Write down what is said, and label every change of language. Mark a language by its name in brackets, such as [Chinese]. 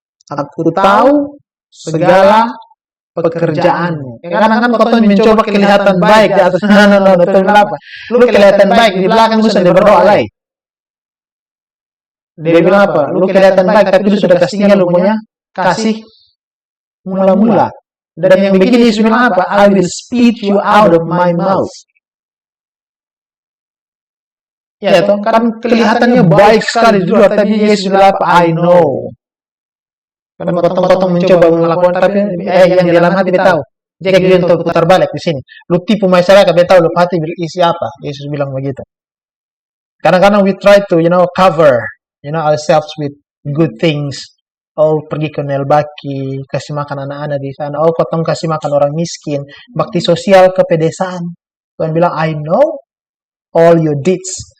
[Indonesian] Aku tahu segala pekerjaanmu. Kadang-kadang kau mencoba kelihatan baik di atas. [English] No. [Indonesian] Lu kelihatan baik di belakang lu sudah berdoa lagi. Dia bilang apa? Lu kelihatan baik tapi lu sudah kasihnya lu punya kasih mula-mula. Dan yang bikin Yesus bilang apa? [English] I will spit you out of my mouth. [Indonesian] Ya toh, kan kelihatannya baik sekali di luar, tapi Yesus bilang apa? [English] I know. [Indonesian] Karena potong-potong mencoba melakukan, tapi yang di dalam hati dia tahu. Jadi dia untuk putar balik di sini. Lu tipu masyarakat, dia tahu lu hati isi apa. Yesus bilang begitu. Kadang-kadang [English] we try to, cover, ourselves with good things. [Indonesian] Oh, pergi ke Nelbaki, kasih makan anak-anak di sana. Oh, potong kasih makan orang miskin. Bakti sosial ke pedesaan. Tuhan bilang, [English] I know all your deeds.